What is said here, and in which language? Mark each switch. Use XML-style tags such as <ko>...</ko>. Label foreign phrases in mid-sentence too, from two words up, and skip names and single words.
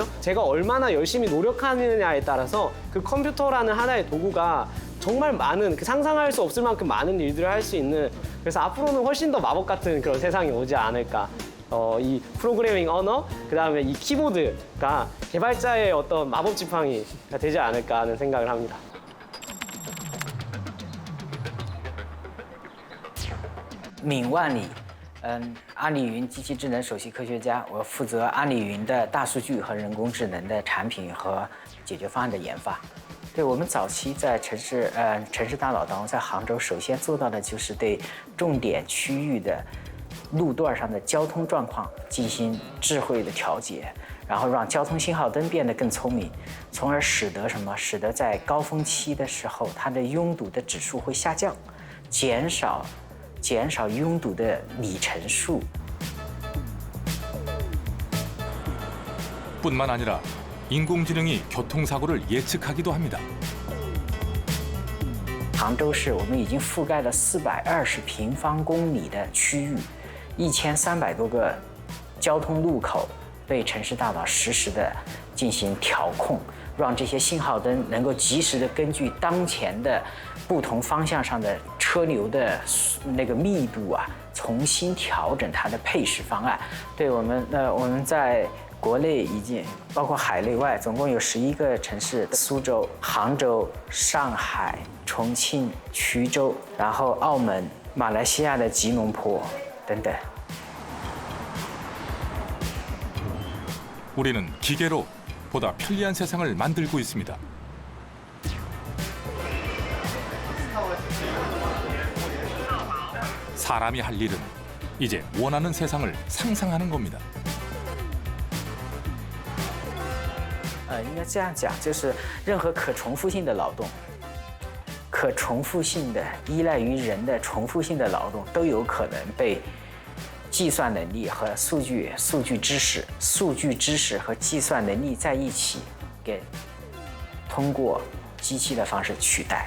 <ko>제가 얼마나 열심히 노력하느냐에 따라서 그 컴퓨터라는 하나의 도구가 정말 많은, 상상할 수 없을 만큼 많은 일들을 할 수 있는, 그래서 앞으로는 훨씬 더 마법 같은 그런 세상이 오지 않을까. 이 프로그래밍 언어, 그다음에 이 키보드가 개발자의 어떤 마법 지팡이가 되지 않을까 하는 생각을 합니다.</ko> <zh>闵万里，阿里云机器智能首席科学家，我负责阿里云的大数据和人工智能的产品和解决方案的研发。对我们早期在城市大脑当中，在杭州首先做到的就是对重点区域的路段上的交通状况进行智慧的调节，然后让交通信号灯变得更聪明，从而使得在高峰期的时候，它的拥堵的指数会下降，减少拥堵的里程数。</zh> <ko>뿐만 아니라 인공지능이 교통사고를 예측하기도 합니다.</ko> <zh>杭州市我们已经覆盖了420平方公里的区域，1300多个交通路口被城市大脑实时的进行调控，让这些信号灯能够及时的根据当前的不同方向上的车流的那个密度啊，重新调整它的配时方案。对我们在 国内已经包括海内外，总共有11个城市：苏州、杭州、上海、重庆、衢州，然后澳门、马来西亚的吉隆坡等等。</zh> <ko>우리는 기계로 보다 편리한 세상을 만들고 있습니다. 사람이 할 일은 이제 원하는 세상을 상상하는 겁니다.</ko> <zh>应该这样讲，就是任何可重复性的劳动，可重复性的依赖于人的重复性的劳动，都有可能被计算能力和数据知识和计算能力在一起，给通过机器的方式取代。</zh>